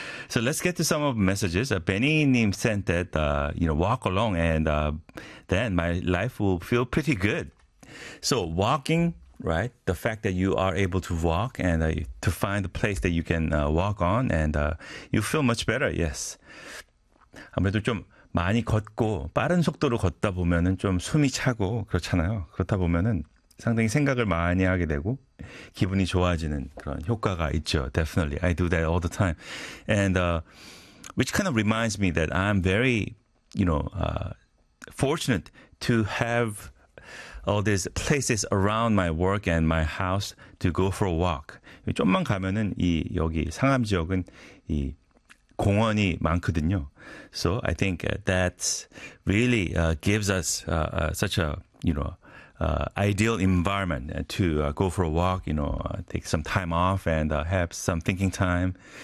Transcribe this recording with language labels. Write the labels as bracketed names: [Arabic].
[English] So let's get to some of the messages. Benny Nim sent that, you know, walk along and then my life will feel pretty good. So walking, right? The fact that you are able to walk and to find a place that you can walk on and you feel much better, yes. [Korean] 아무래도 좀 많이 걷고 빠른 속도로 걷다 보면은 좀 숨이 차고 그렇잖아요. 그렇다 보면은 상당히 생각을 많이 하게 되고 기분이 좋아지는 그런 효과가 있죠. [English] Definitely. I do that all the time. And which kind of reminds me that I'm very, you know, fortunate to have all these places around my work and my house to go for a walk. [Korean] 좀만 가면은 이 여기 상암 지역은 이 공원이 많거든요. [English] So I think that really gives us such a, you know, ideal environment to go for a walk, you know, take some time off and have some thinking time.